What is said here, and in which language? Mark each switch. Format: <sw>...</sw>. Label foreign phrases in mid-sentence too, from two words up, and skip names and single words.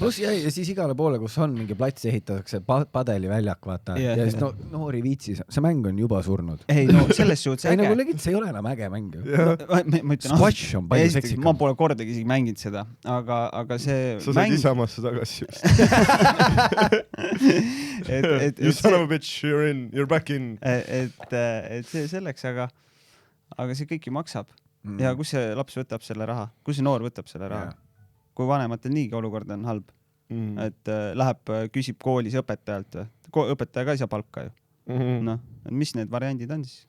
<et>Pluss ja siis igale poole, kus on mingi plats ehitatakse, padeliväljak, vaata. Ja siis noori viitsis, see mäng on juba surnud. Ei, no selles suhtes äge. Ei, nagu legit, see ei ole enam äge mäng. Squash on palju seksikam. Ma pole kordagi isegi mänginud seda, aga see sa said Isamasse tagasi just.</et> <en>You son of a bitch, you're back in.</en> <et>Et see selleks, aga see kõik ju maksab. Ja kus see laps võtab selle raha? Kus see noor võtab selle raha? Kui vanematel niigi olukord on halb. Et läheb, küsib koolis õpetajalt. Õpetaja ka ei saa palka ju. Noh, mis need variandid on siis?</et>